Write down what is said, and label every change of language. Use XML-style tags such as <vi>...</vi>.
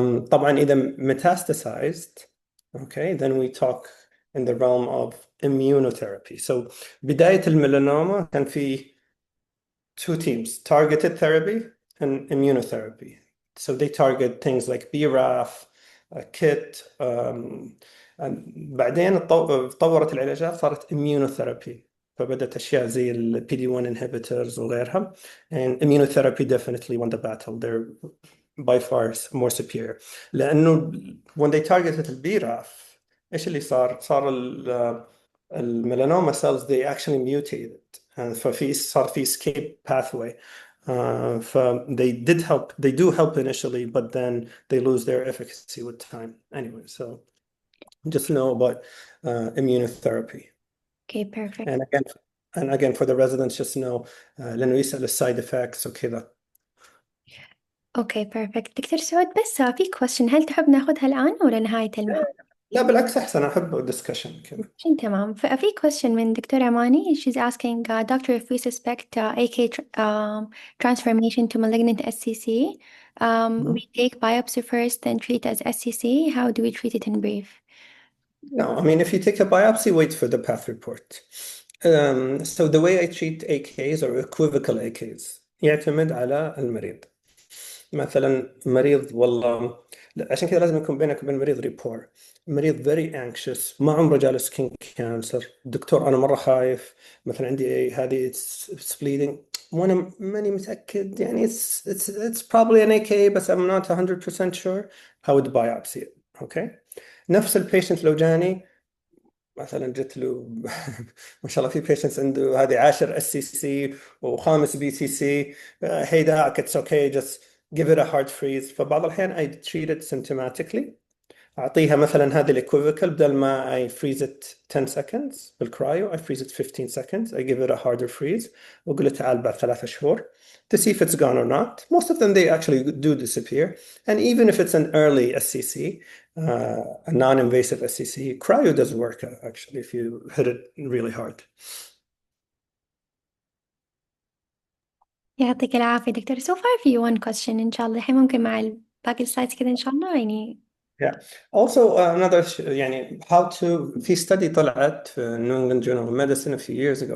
<ar>طبعا إذا</ar> <en>metastasized, okay, then we talk in the realm of immunotherapy. So</en> <ar>بداية الميلانوما كان في</ar> <en>two teams, targeted therapy and immunotherapy. So they target things like BRAF, KIT.</en> <ar>بعدين تطورت العلاجات صارت immunotherapy. فبدت أشياء زي ال PD-1 inhibitors وغيرها.</ar> <en>And immunotherapy definitely won the battle. They're by far more superior.</en> <ar>لأنه</ar> <en>when they targeted</en> <ar>البيراف إيش اللي صار؟ صار الميلانوما</ar> <en>cells they actually mutated.</en> <ar>صار في</ar> <en>escape pathway. They do help initially, but then they lose their efficacy with time. Anyway, so just know about immunotherapy. Okay, perfect. And again, for the residents, just know</en> <ar>لأنه يسأل السايد</ar> <en>effects وكذا. Okay, perfect.</en> <ar>دكتور سعود بس في question، هل تحب ناخذها الآن ولا نهاية المحاضرة؟ لا بالعكس أحسن، أحب discussion كذا. تمام. ففي question من دكتورة أماني.</ar> <en>She's asking, Doctor, if we suspect AK transformation to malignant SCC, we take biopsy first, then treat as SCC. How do we treat it in brief? No, I mean, if you take a biopsy, wait for the path report. So the way I treat AKs or equivocal AKs</en> <ar>يعتمد على المريض. مثلا مريض والله عشان كذا لازم يكون بينك وبين المريض ريبور. مريض very anxious ما عمره جالس سكين كانسر، دكتور أنا مرة خايف، مثلا عندي هذه</ar> <en>it's bleeding</en> <ar>وأنا ماني متأكد يعني</ar> <en>it's probably an AK but I'm not 100% sure. I would biopsy it. Okay.</en> <ar>نفس البيشنت لو جاني مثلا جت له ما شاء الله في بيشنتس عنده هذه 10 SCC وخامس BCC.</ar> <en>hey doc it's okay just give it a hard freeze.</en> <ar>فبعض الأحيان</ar> <en>I treat it symptomatically.</en> <ar>أعطيها مثلا هذه الإكويفيكال بدل ما</ar> <en>I freeze it 10 seconds بالكرايو I freeze it 15 seconds. I give it a harder freeze</en> <ar>وأقول له تعال بعد 3 شهور</ar> <en>to see if it's gone or not. Most of them they actually do disappear. And even if it's an early SCC, a non-invasive SCC, cryo does work actually if you hit it really hard.</en> <ar>يعطيك العافية دكتور. So far في one question إن شاء الله، الحين ممكن مع باقي السلايدز كذا إن شاء الله يعني.</ar> <en>Yeah. Also another يعني how to في study طلعت في New England Journal of Medicine a few years ago.</en>